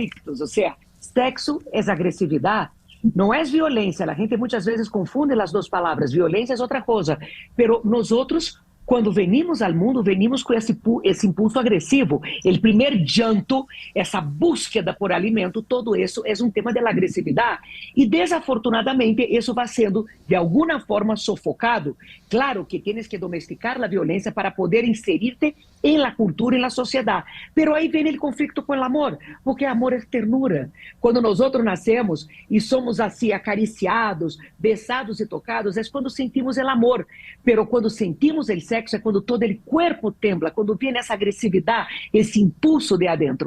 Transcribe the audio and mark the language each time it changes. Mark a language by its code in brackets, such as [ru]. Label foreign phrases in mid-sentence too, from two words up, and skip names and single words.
[es] O sea, sexo es agresividad, no es violencia. La gente muchas veces confunde las dos palabras. Violencia es otra cosa. Pero nosotros, cuando venimos al mundo, venimos con esse impulso agresivo. El primer llanto, essa búsqueda por alimento, [pt] todo isso é um tema da agressividade. E desafortunadamente, isso vai sendo, de alguma forma, sofocado. [es] Claro que tienes que domesticar a violência para poder inserir-te en la cultura, en la sociedad. Pero ahí viene el conflicto con el amor, porque amor es ternura. Cuando nosotros nacemos y somos así acariciados, besados y tocados, es cuando sentimos el amor. Pero cuando sentimos el sexo es cuando todo el cuerpo tembla, cuando viene esa agresividad, ese impulso de adentro.